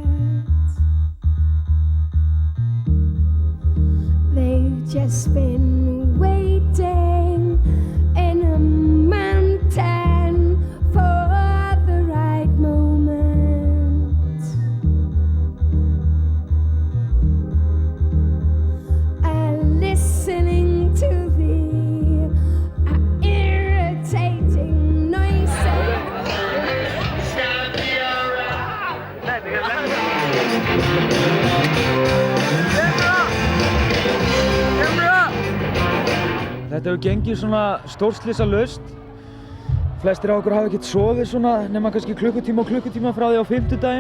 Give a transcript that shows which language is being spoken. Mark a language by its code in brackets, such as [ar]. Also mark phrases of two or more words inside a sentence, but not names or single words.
[en] They've just been waiting in a mountain for the right moment. And listening to the irritating noises. [is] Þetta hefur gengið svona stórslysalaust. Flestir af okkur hafa ekkert sofið svona nema kannski klukkutíma og klukkutíma frá því á fimmtudaginn.